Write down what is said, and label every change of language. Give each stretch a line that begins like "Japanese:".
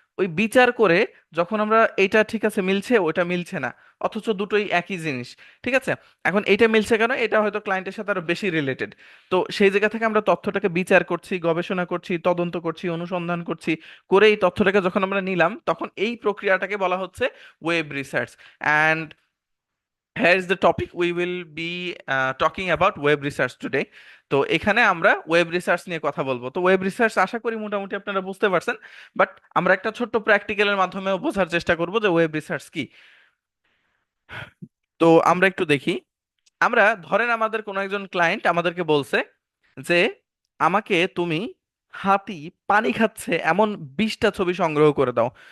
Bangla: ওই বিচার করে যখন আমরা এটা ঠিক আছে মিলছে, ওটা মিলছে না, অথচ দুটোই একই জিনিস, ঠিক আছে, এখন এটা মিলছে কেন, এটা হয়তো ক্লায়েন্টের সাথে আরো বেশি রিলেটেড। তো সেই জায়গা থেকে আমরা তথ্যটাকে বিচার করছি, গবেষণা করছি, তদন্ত করছি, অনুসন্ধান করছি, করে এই তথ্যটাকে যখন আমরা নিলাম, তখন এই প্রক্রিয়াটাকে বলা হচ্ছে web research. And
English: here is the topic we will be talking about web research today.
Bangla: তো এখানে আমরা ওয়েব রিসার্চ নিয়ে কথা বলবো। তো ওয়েব রিসার্চ আশা করি মোটামুটি আপনারা বুঝতে পারছেন, বাট আমরা একটা ছোট্ট প্র্যাকটিক্যালের মাধ্যমেও বোঝার চেষ্টা করব যে ওয়েব রিসার্চ কি। তো আমরা একটু দেখি। আমরা ধরেন আমাদের কোনো একজন ক্লায়েন্ট আমাদেরকে বলছে যে আমাকে তুমি হাতি পানি খাচ্ছে এমন 20টা ছবি সংগ্রহ করে দাও।